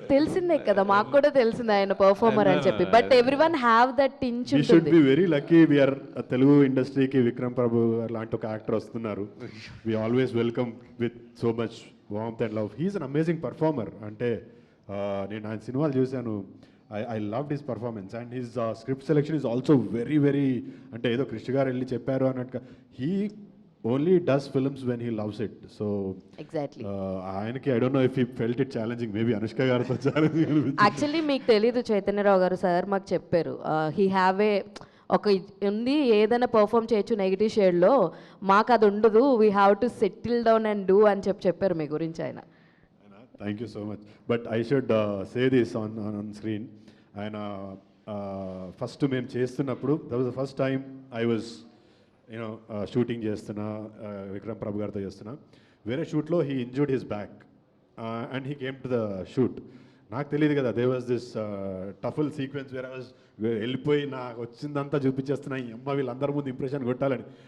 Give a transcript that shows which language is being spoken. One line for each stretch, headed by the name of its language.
Telugu: తెలిసిందే కదా, మాకు కూడా తెలిసింది ఆయన పర్ఫార్మర్ అని చెప్పి,
English: but everyone have that tinge We should
Telugu: ఉంటుంది.
English: be very lucky. We are
Telugu: Telugu ఇండస్ట్రీకి విక్రమ్ ప్రభు లాంటి ఒక యాక్టర్ వస్తున్నారు.
English: We always welcome with so much warmth and love. He's an amazing performer.
Telugu: అంటే నేను ఆయన సినిమాలు చూశాను.
English: I loved his performance and his script selection is also very very
Telugu: అంటే ఏదో కృష్ణ గారు వెళ్ళి చెప్పారు అన్నట్టుగా.
English: He only does films when he loves it. So exactly.
Telugu: ఆయనకి
English: I don't know if he felt it challenging.
Telugu: Maybe Anushka గారితో challenging అనిపించింది. Actually మీకు తెలీదు, చైతన్యరావు గారు సార్ మాకు చెప్పారు,
English: he have a
Telugu: ఒక ఉంది, ఏదైనా పర్ఫామ్ చేయొచ్చు నెగిటివ్ షేడ్లో, మాకు అది ఉండదు,
English: we have to settle down and do
Telugu: అని చెప్పారు మీ గురించి ఆయన.
English: Thank you so much. But I should say this on screen.
Telugu: ఆయన ఫస్ట్ మేము చేస్తున్నప్పుడు,
English: that was the first time I was
Telugu: shooting చేస్తున్నా, విక్రమ్ ప్రభు గారితో చేస్తున్నా. వేరే షూట్లో
English: He injured his back and he came to the shoot.
Telugu: నాకు తెలియదు కదా,
English: they was this truffle sequence where I was
Telugu: వెళ్ళిపోయి నాకు వచ్చిందంతా చూపించేస్తున్నా, ఈ అమ్మ వీళ్ళందరి ముందు ఇంప్రెషన్ కొట్టాలని.